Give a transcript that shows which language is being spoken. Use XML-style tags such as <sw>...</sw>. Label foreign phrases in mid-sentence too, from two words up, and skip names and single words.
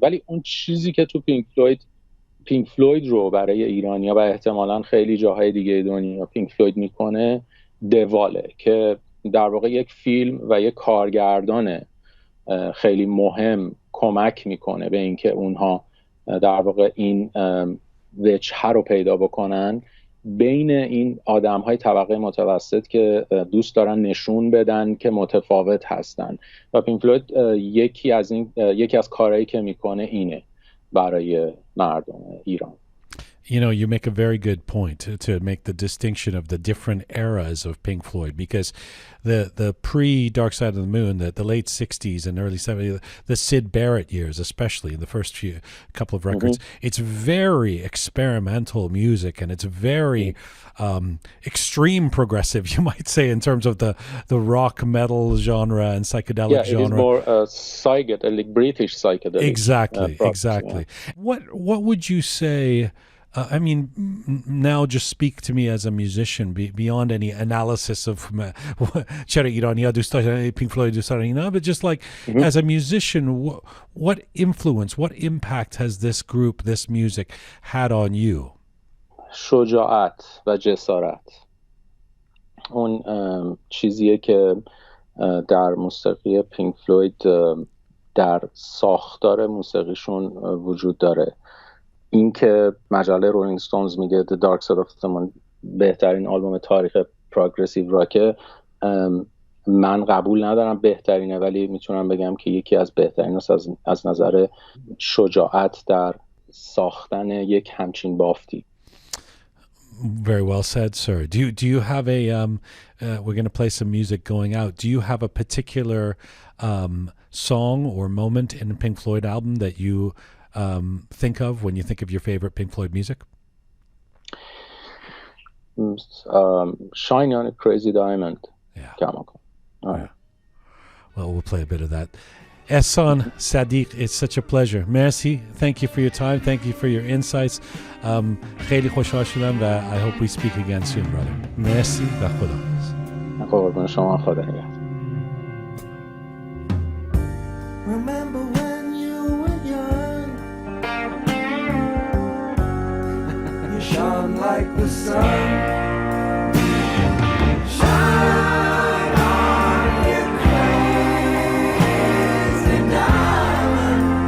<fa>ولی اون چیزی که تو پینک فلوید رو برای ایرانیا و احتمالاً خیلی جاهای دیگه دنیا پینک فلوید میکنه دواله، که در واقع یک فیلم و یک کارگردان خیلی مهم کمک میکنه به اینکه اونها در واقع این وجهه رو پیدا بکنن بین این آدم‌های طبقه متوسط که دوست دارن نشون بدن که متفاوت هستن. و پینک فلوید یکی از کارهایی که میکنه اینه برای مردم ایران.</fa> <en>You know, you make a very good point to make the distinction of the different eras of Pink Floyd, because the pre-Dark Side of the Moon, the late 60s and early 70s, the Syd Barrett years especially, in the first couple of records, it's very experimental music, and it's very extreme progressive, you might say, in terms of the rock metal genre and psychedelic genre. It is more psychedelic, British psychedelic. Exactly. Yeah. What would you say... I mean, now just speak to me as a musician, beyond any analysis of</en> <fa>چرا ایرانی‌ها دوست داشتن Pink Floyd دوست دارن اینا,</fa> <en>but just like as a musician, what influence, what impact has this group, this music had on you?</en> <fa>شجاعت و جسارت. اون چیزیه که در موسیقی پینک فلوید در ساختار موسیقیشون وجود داره. این که مجله رولینگ ستونز میگه The Dark Side of the Moon بهترین آلبوم تاریخ پروگرسیو راکه، من قبول ندارم بهترینه، ولی میتونم بگم که یکی از بهترین است از نظر شجاعت در ساختن یک همچین بافتی.</fa> <en>Very well said, sir. Do you have a we're going to play some music going out. Do you have a particular song or moment in a Pink Floyd album that you think of when you think of your favorite Pink Floyd music? Shine on a Crazy Diamond. Yeah. Chemical. All right. Well, we'll play a bit of that. Ehsan Sadigh, it's such a pleasure. Merci. Thank you for your time. Thank you for your insights.</en> <fa>خیلی خوشحال شدم و</fa> <en>I hope we speak again soon, brother.</en> <fa>Merci و خداحافظ. قربان شما، خدا نگهدار.</fa> <en>Remember when you were young, you shone like the sun. Shine on, you crazy diamond.</en>